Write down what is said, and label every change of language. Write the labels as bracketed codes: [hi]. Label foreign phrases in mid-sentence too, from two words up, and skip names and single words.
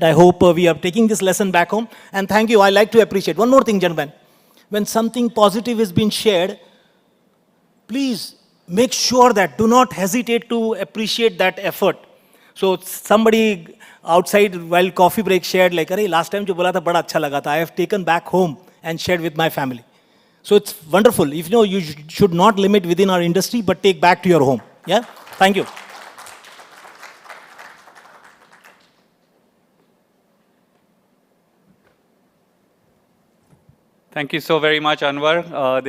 [en] I hope we are taking this lesson back home. And thank you. I like to appreciate. One more thing, gentlemen. When something positive is being shared, please make sure that do not hesitate to appreciate that effort. So somebody outside while coffee break shared like, [hi] "Arey, [en] last time [hi] जो बोला था बड़ा अच्छा लगा था. [en] I have taken back home and shared with my family." So it's wonderful. If you know, you should not limit within our industry, but take back to your home. Yeah. Thank you. Thank you so very much, Anwar.